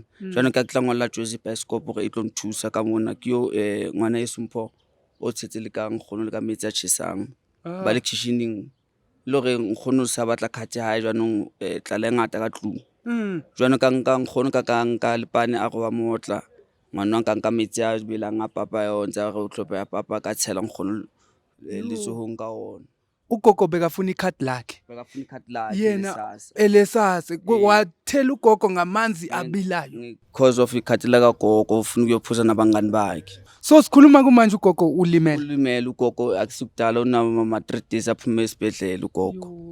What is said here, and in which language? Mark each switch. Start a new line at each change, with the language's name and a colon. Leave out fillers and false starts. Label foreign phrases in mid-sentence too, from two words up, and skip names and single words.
Southern Sotho: Jwale ka tla ngolla Jozi Bioscope gore e tlo nthusa ka mona ke yo ngwana eSumpho o tshetse le ka nkgono le ka metsi a tshesang ba le kitchening le gore nkgono sa batla khate hae jwanong tla le ngata ka tlung. Jwale ka nka nkgono ka nka lepane a go ba motla ngwana ka nka metsi a belang a papa yo ntse re o tlhopa ya papa ka tshela nkgono le tsohong ka ona.
Zulu: Ugogo bekafuna ikhadi lakhe. Yena elesase wathela ugogo ngamanzi abilayo
English: because of
Zulu: ikhadi la kagogo ufuna ukuyophuza nabangani bakhe. So sikhuluma kumanje ugogo ulimele ugogo akusukudala unama 3 days aphume esibhedlela ugogo.